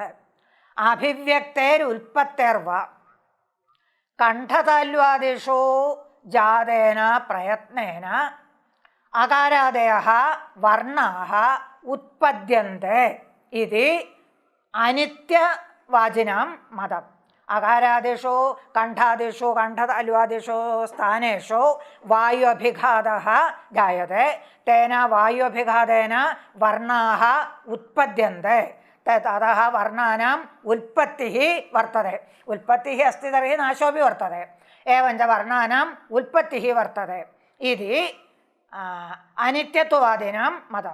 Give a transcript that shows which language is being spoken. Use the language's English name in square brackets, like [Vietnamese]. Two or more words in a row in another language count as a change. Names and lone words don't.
[Sanskrit] അഭിവ്യക്തേരുൽപത്തേർവാ കണ്ഠതാല്വാദിഷു ജാതേന പ്രയത്നേന അകാരാദയഃ വർണ്ണാः ഉത്പദ്യന്തെ ഇതി അനിത്യവാചിനാം മതം. अकारादिषु कण्ठादिषु कण्ठतालुवादिषु स्थानेषु वायुअभिघातः जायते। तेन वायुअभिघातेन वर्णाः उत्पद्यन्ते। ततः वर्णानाम् उत्पत्तिः वर्तते। उत्पत्तिः अस्ति तर्हि नाशोऽपि वर्तते। एवञ्च वर्णानाम् उत्पत्तिः वर्तते इति अनित्यत्ववादिनां मतं।